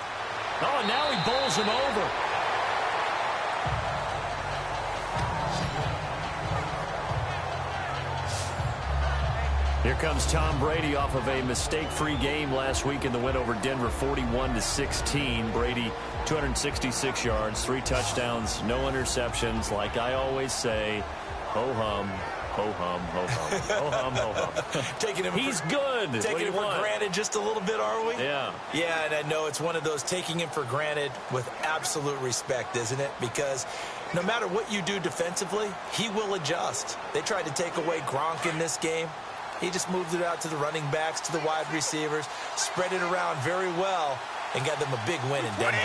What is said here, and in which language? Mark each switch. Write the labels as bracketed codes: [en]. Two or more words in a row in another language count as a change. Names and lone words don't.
[en] Oh, and now he bowls him over. Here comes Tom Brady off of a mistake-free game last week in the win over Denver, 41-16. Brady, 266 yards, 3 touchdowns, no interceptions. Like I always say, ho-hum, ho-hum, ho-hum, ho-hum, ho-hum. He's good. Taking him for granted just a little bit, are we? Yeah. Yeah, and I know it's one of those taking him for granted with absolute respect, isn't it? Because no matter what you do defensively, he will adjust. They tried to take away Gronk in this game. He just moved it out to the running backs, to the wide receivers, spread it around very well, and got them a big win in Denver.